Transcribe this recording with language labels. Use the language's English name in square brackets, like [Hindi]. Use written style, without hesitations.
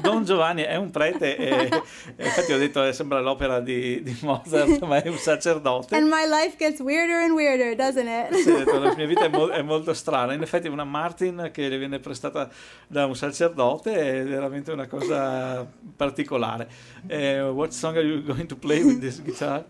[Italian] Don Giovanni è un prete, infatti ho detto sembra l'opera di Mozart, ma è un sacerdote. [English] And my life gets weirder and weirder, doesn't it? [Italian] Sì, detto, la mia vita è molto strana. In effetti una Martin che le viene prestata da un sacerdote è veramente una cosa particolare. [English] What song are you going to play with this guitar?